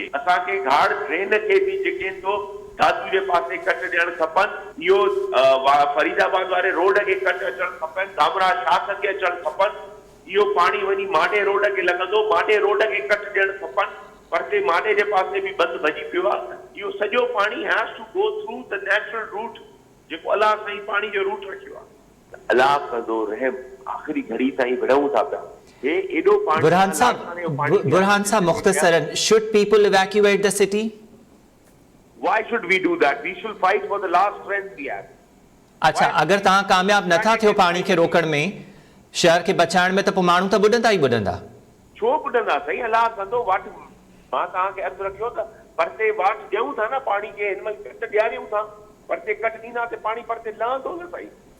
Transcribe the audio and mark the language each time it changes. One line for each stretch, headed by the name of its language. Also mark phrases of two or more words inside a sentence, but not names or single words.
Sindhi: असांखे घाड़ ड्रेन खे बि जेके तो दादू जे पासे कट ॾियणु खपनि। इहो फरीदाबाद वारे रोड खे कट अचणु खपनि, धामरा शाख खे अचणु खपनि। इहो पाणी वञी माडे रोड खे लॻंदो, माडे रोड खे कट ॾियणु खपनि। परते माडे जे पासे बि बंदि भॼी पियो आहे। इहो सॼो पाणी
English: has to go through the natural route,
Sindhi: जेको अलाह साईं पाणी जो रूट रखियो आहे। अलाह कंदो रहम, आख़िरी घड़ी ताईं विढ़ूं था पिया।
English: Burhan Saab, Mukhtasaran, should people evacuate the city? Why should we do that? We should fight for the last strength we have.
Sindhi: अच्छा, अगर तव्हां कामयाब नथा थियो पाणी खे रोकण में, शहर खे बचाइण में, त पोइ माण्हू त ॿुॾंदा ई ॿुॾंदा। छो ॿुॾंदा साईं? अलाह कंदो वाट। मां तव्हांखे अर्ज़ु रखियो त परते वाट ॾियूं था न पाणी खे, हिन महिल कट ॾियारियूं था। परते कट ॾींदा त पाणी परते लहंदो न साईं।